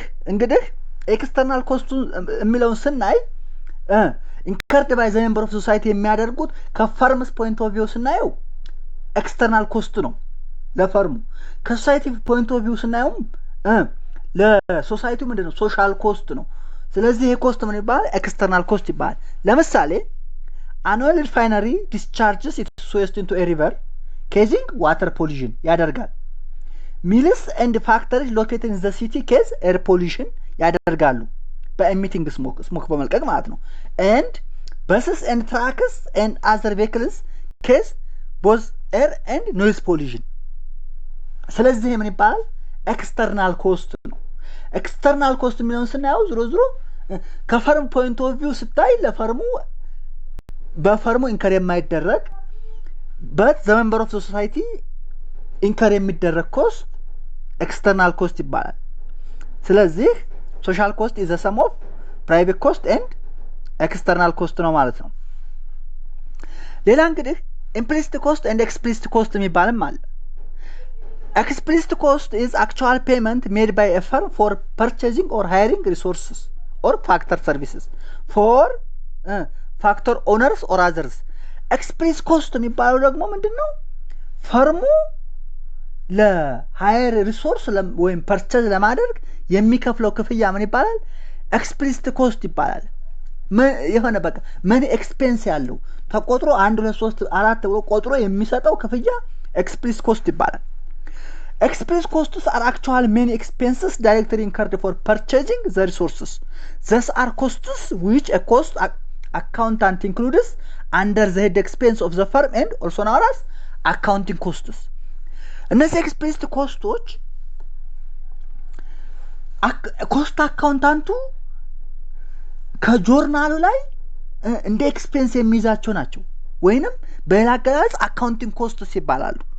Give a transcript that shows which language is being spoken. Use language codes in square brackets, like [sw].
[am] እንግዲህ ኤክስተርናል ኮስቱ የሚለውን ስናይ [en] ኢንከርድ ባይ ዘ ሜምበር ኦፍ ሶሳይቲ [am] የሚያደርጉት ከፈርምስ ፖይንት ኦፍ ቪው ስናየው ኤክስተርናል ኮስት ነው ለፈርሙ። ከሶሳይቲ ፖይንት ኦፍ ቪው ስናየውም ለሶሳይቲው ምንድነው? ሶሻል ኮስት ነው። ስለዚህ ይሄ ኮስት ምን ይባላል? ኤክስተርናል ኮስት ይባላል። ለምሳሌ [en] annual refinery discharges its waste into a river causing water pollution ያደርጋል። mills and factories located in the city cause air pollution [am] ያደርጋሉ በኤሚቲንግ ስሞክ በመልቀቅ ማለት ነው። [en] and buses and trucks and other vehicles cause both air and noise pollution. [am] ስለዚህ ምን ይባላል? ኤክስተርናል ኮስት ነው። ኤክስተርናል ኮስት የሚለውን ስናየው ዝሮ ከፈርም ፖይንት ኦፍ ቪው ስታይ ለፈርሙ በፈርሙ ኢንከር የማይደረግ በት ዘ ሜምበር ኦፍ ሶሳይቲ ኢንከር የሚደረግ ኮስት ኤክስተርናል ኮስት ይባላል። ስለዚህ [en] ሶሻል ኮስት ኢዝ ዘ ሰም ኦፍ ፕራይቬት ኮስት ኤንድ ኤክስተርናል ኮስት [am] ነው ማለት ነው። ሌላ እንግዲህ ኢምፕሊሲት ኮስት ኤንድ ኤክስፕሊሲት ኮስት የሚባልም አለ። [en] explicit cost is actual payment made by a firm for purchasing or hiring resources or factor services for factor owners or others. [am] explicit cost የሚባለው ደግሞ ምንድነው? ፈርሙ ለሃየር ሪሶርስ ወይም ፐርቸዝ ለማድረግ የሚከፍለው ክፍያ ምን ይባላል? explicit cost ይባላል። የሆነ በቃ ምን ኤክስፔንስ ያለው ተቆጥሮ 1 2 3 4 ብሎ ቆጥሮ የሚሰጠው ክፍያ explicit cost ይባላል። [en] Explicit costs are actual main expenses directly incurred for purchasing the resources. These are costs which a cost accountant includes under the head expense of the firm and also known as [am] አካውንቲንግ ኮስትስ እነዚህ ኤክስፕሊሲት ኮስቶች ኮስት አካውንታንቱ ከጆርናሉ ላይ እንደ ኤክስፔንስ የሚይዛቸው ናቸው ወይንም በሌላ አገላለጽ አካውንቲንግ ኮስትስ ይባላሉ።